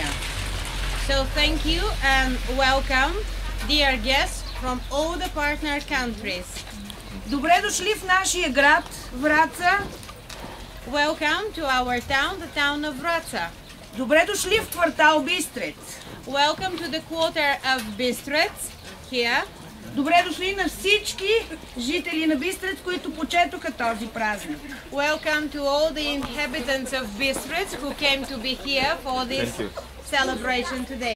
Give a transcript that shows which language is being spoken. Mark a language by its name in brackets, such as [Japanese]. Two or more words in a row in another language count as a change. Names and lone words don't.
[English] So thank you and welcome, dear guests from all the partner countries. [Bulgarian] Добре дошли в нашия град, Враца. [English] Welcome to our town, the town of Wraca. [Bulgarian] Добре дошли в квартал Бистрец. [English] Welcome to the quarter of Bistrec here. [Bulgarian] Добре дошли на всички жители на Бистрец, които почетоха този празник. [English] Welcome to all the inhabitants of Bistrec who came to be here for this celebration today.